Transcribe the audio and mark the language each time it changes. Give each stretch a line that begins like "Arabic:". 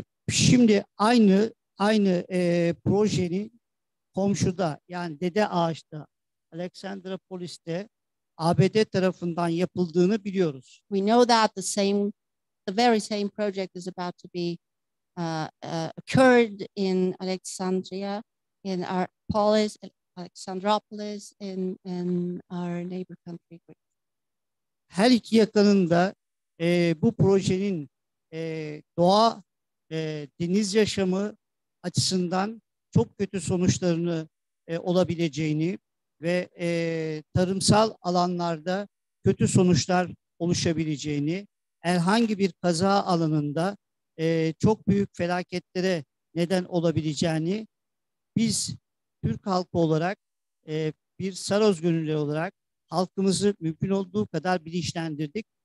Turkish: Şimdi aynı projenin komşuda, yani Dede Ağaç'ta, Alexandropolis'te ABD tarafından yapıldığını biliyoruz.
English: We know that the very same project is about to be occurred in Alexandria, in our polis, Alexandropolis, in our neighbor country.
Turkish: Her iki yakanın da bu projenin doğa, deniz yaşamı açısından çok kötü sonuçlarını olabileceğini ve tarımsal alanlarda kötü sonuçlar oluşabileceğini, herhangi bir kaza alanında çok büyük felaketlere neden olabileceğini biz Türk halkı olarak bir Saroz gönüllü olarak halkımızı mümkün olduğu kadar bilinçlendirdik.